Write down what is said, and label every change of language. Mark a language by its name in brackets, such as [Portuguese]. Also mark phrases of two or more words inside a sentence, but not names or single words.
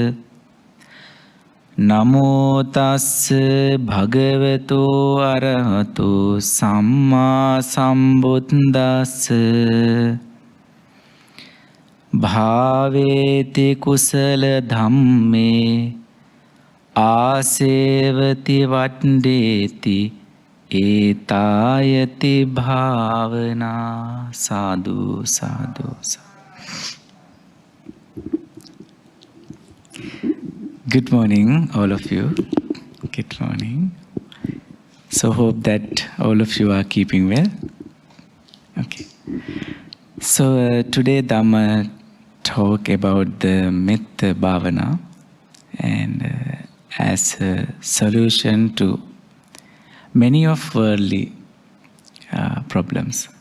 [Pali] Namo tassa bhagavato arahato samma sambuddhassa Bhaveti kusala dhamme asevati vandeti etayati bhavana. Sadhu, sadhu, sadhu. [English] Good morning, all of you. Good morning. So hope that all of you are keeping well. Okay. So today Dhamma talk about the Metta Bhavana and as a solution to many of worldly problems.